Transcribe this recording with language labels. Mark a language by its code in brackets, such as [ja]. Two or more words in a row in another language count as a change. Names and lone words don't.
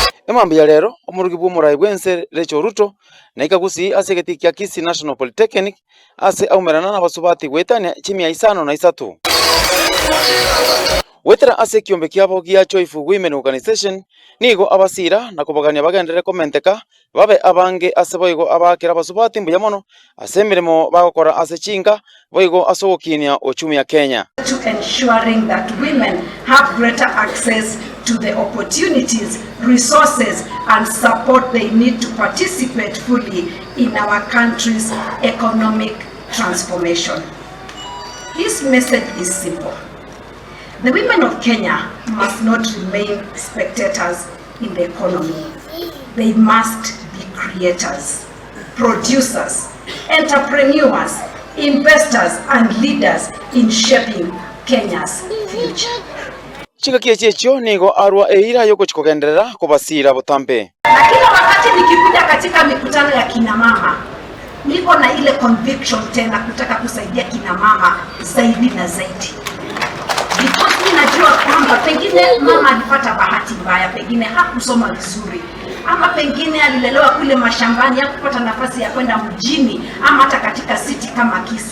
[guz] Emambia lero omurugi bw'omurai bwense Rachel Ruto na ikagusi ase geti kia Kisii National Polytechnic ase aumerana na basubati gwetania chimia 53 wetera ase kiombe kiabo gia Joyful Women Organization nigo abasira na kubagania bagendere komenteka babe abange ase boigo abakera basubati mbuya mono ase mirimo bagokora ase chinga boigo asogokinia ochumi ya Kenya, [en] to ensuring that women have greater access to the opportunities, resources and support they need to participate fully in our country's economic transformation. His message is simple. The women of Kenya must not remain spectators in the economy. They must be creators, producers, entrepreneurs, investors and leaders in shaping Kenya's future. [guz] Chinga kiechio nigo arwa eira yoko chikogenderera kubasira butambe. [sw] Na kila wakati nikikuja katika mikutano ya kina mama, niko na ile conviction tena kutaka kusaidia kina mama zaidi na zaidi. Because ninajua kwamba pengine mama alipata bahati mbaya, pengine hakusoma vizuri, ama pengine alilelewa kule mashambani, hakupata nafasi ya kwenda mjini ama hata katika city kama Kisii.